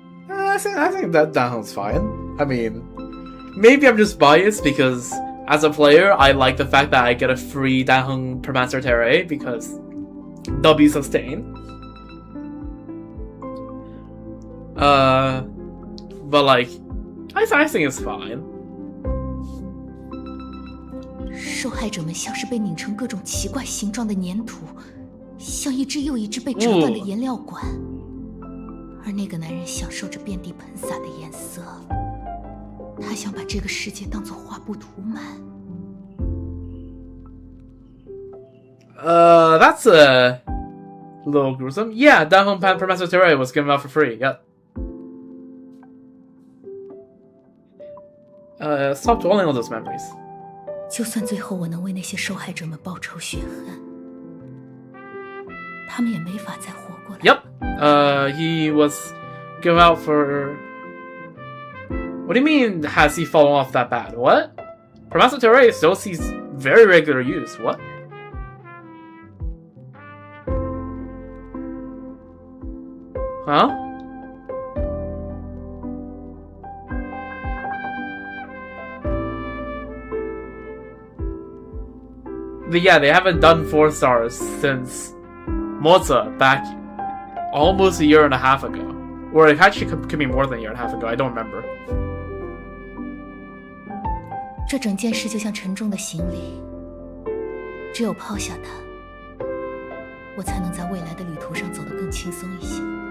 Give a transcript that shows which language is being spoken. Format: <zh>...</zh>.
<en>I think that Danhong's fine. I mean, maybe I'm just biased because as a player, I like the fact that I get a free Danhong Permancer Terrae because W sustain. But like, I think it's fine.</en> <zh>受害者们像是被拧成各种奇怪形状的粘土，像一只又一只被折断的颜料管。而那个男人享受着遍地喷洒的颜色，他想把这个世界当作画布涂满。</zh> <en>That's a little gruesome. Yeah, Danhong Pan Permancer Terrae was given out for free. Yep. Stop dwelling on those memories.</en> <zh>就算最后我能为那些受害者们报仇雪恨，他们也没法再活过来。</zh> <en>Yep. He was given out for... What do you mean, has he fallen off that bad? What? Permancer Terrae still sees very regular use. What? Huh? Yeah, they haven't done 4 stars since Moza back almost a year and a half ago. Or it actually could be more than a year and a half ago, I don't remember.</en> <zh>这整件事就像沉重的行李，只有抛下它，我才能在未来的旅途上走得更轻松一些。</zh>